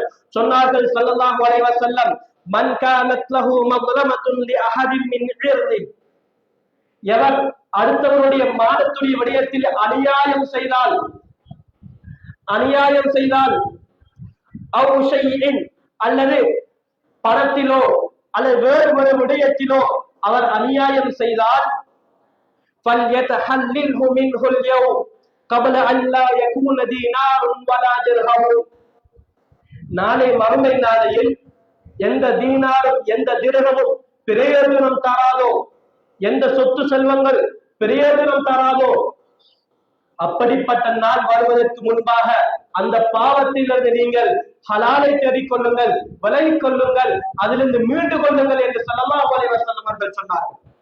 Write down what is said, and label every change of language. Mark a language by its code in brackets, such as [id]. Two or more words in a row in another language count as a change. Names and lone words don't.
[ta] சொன்னார்கள் [ar] صلى الله عليه وسلم, من كانت له مظلمة لأحد من عرضه, [ta] எவர் அடுத்தவருடைய மானத்துடைய விடயத்தில் அநியாயம் செய்தால் [ar] أو شيء, [ta] அல்லது பணத்திலோ அல்லது வேறு ஒரு விடயத்திலோ அவர் அநியாயம் செய்தால் [ar] فليتحلله منه اليوم, قبل أن لا يكون دينار ولا درهم. [ta] நாளை மறுமை நாளையில் எந்த தீனாரும் எந்த திரகமும் பிரயோஜனம் தராதோ, எந்த சொத்து செல்வங்கள் பிரயோஜனம் தராதோ, அப்படிப்பட்ட நாள் வருவதற்கு முன்பாக அந்த பாவத்திலிருந்து நீங்கள் ஹலாலை தேடிக் கொள்ளுங்கள், விலகிக் கொள்ளுங்கள், அதிலிருந்து மீண்டு கொள்ளுங்கள் என்று [ar] صلى الله عليه وسلم [ta] அவர்கள் சொன்னார்கள்.